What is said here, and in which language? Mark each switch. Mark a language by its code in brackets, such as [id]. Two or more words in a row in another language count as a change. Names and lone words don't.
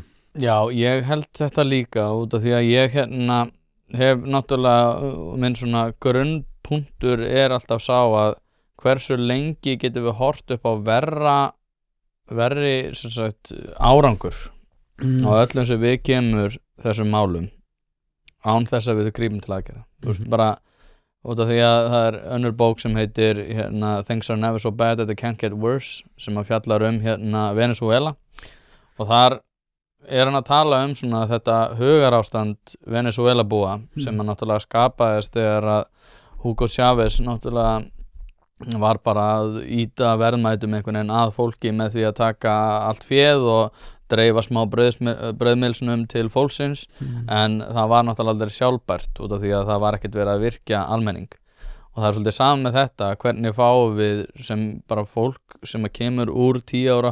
[is] Já, ég held þetta líka út af því að ég hef náttúrulega minn svona grunnpunktur er alltaf sá að hversu lengi getum við hort upp á verri sem sagt, árangur á öllum sem við kemur þessum málum án þess að við grípum til aðgerða. Þú veist, bara út af því að það er önnur bók sem heitir Things are never so bad that they can't get worse sem að fjallar Venezuela og þar er hann að tala svona þetta hugarástand Venezuela búa sem að náttúrulega skapaðist þegar að Hugo Chávez náttúrulega var bara að ýta verðmætum einhvern veginn að fólki með því að taka allt féð og dreifa smá brauðmylsnum til fólksins en það var náttúrulega aldrei sjálfbært út af því að það var ekkert verið að virkja almenning og það er svolítið saman með þetta hvernig fáum við sem bara fólk sem að kemur úr 10